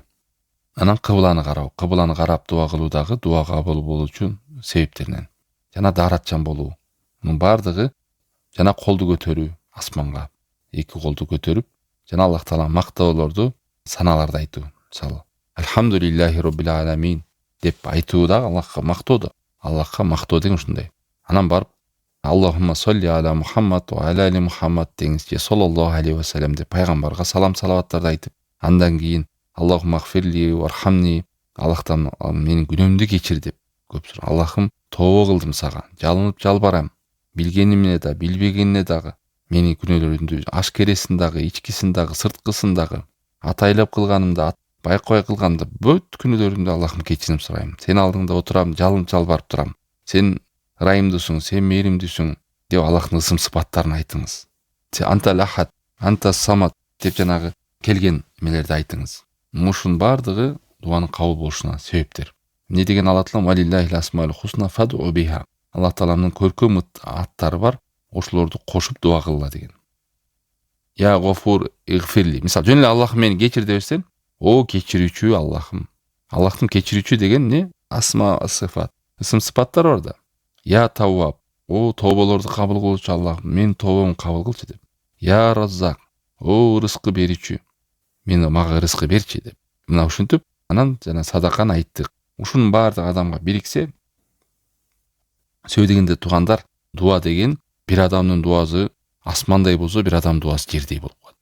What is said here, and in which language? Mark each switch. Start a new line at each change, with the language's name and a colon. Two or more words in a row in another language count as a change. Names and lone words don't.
Kyrgyz: Анан кыбланы кароо. Кыбланы карап дуа кылуу дагы дуа кабыл болуучу себептеринен. Жана дааратчан болуу. Мунун баардыгы жана колду көтөрүү асманга. 2 колду көтөрүп, жана Аллах таала мактоолорду, саналарды айтуу. Мисалы,
Arabic: الحمد لله رب العالمين
Kyrgyz: деп айтуу да Аллахка мактоо да. Аллахка мактоо деген ушундай. Анан барып
Arabic: اللهم صل على محمد وعلى آل محمد
Kyrgyz: деңиз же
Arabic: صلى الله عليه وسلم
Kyrgyz: деп пайгамбарга салам салаваттарды айтып, андан кийин
Arabic: اللهم اغفر لي وارحمني,
Kyrgyz: Аллахтан менин күнөөмдү кечир деп көп суроо. Аллахым, тообо кылдым сага, жалынып жалбарам. Билгенимне да, билбегенине дагы, менин күнөөлөрүмдү ашкересин дагы, ичкисин дагы, сырткысын дагы, атайлап кылганымда, байкабай кылганымда бүт күнөөлөрүмдү Аллахым кечирим сурайм. Сен алдыңда отурам, жалынып жалбарып турам. Сен ырайымдысың, сен мейірімдісің деп Аллахтың ысым сыпаттарын айтыңыз.
Arabic: أنت الأحد، أنت الصمد
Kyrgyz: деп жанагы келген эмелерди айтыңыз. Мушун бардыгы дуанын кабыл болушуна себептер. Не деген Алла Таала
Arabic: ولله الأسماء الحسنى فادعوا بها.
Kyrgyz: Алла Тааланын көркөм аттары бар, ошолорду кошуп дуа кылгыла деген.
Arabic: يا غفور اغفر لي.
Kyrgyz: Мисал жөн эле Аллахым мени кечир дебесен, о кечирүүчү Аллахым. Аллахтын кечирүүчү деген не?
Arabic: أسماء صفات.
Kyrgyz: Ысым сыпаттар бар да.
Arabic: يا تواب.
Kyrgyz: О тоболорду кабыл кылуучу Аллахым, мен тобомду кабыл кылчу деп.
Arabic: يا رزاق.
Kyrgyz: О рызкы берүүчү. Мени мага рызкы берчи деп. Мына ушинтип, анан жана садаканы айттык. Ушунун баардык адамга бириксе, сөй дегенде туугандар, дуа деген бир адамдын дуасы асмандай болсо, бир адамдын дуасы жердей болуп калат.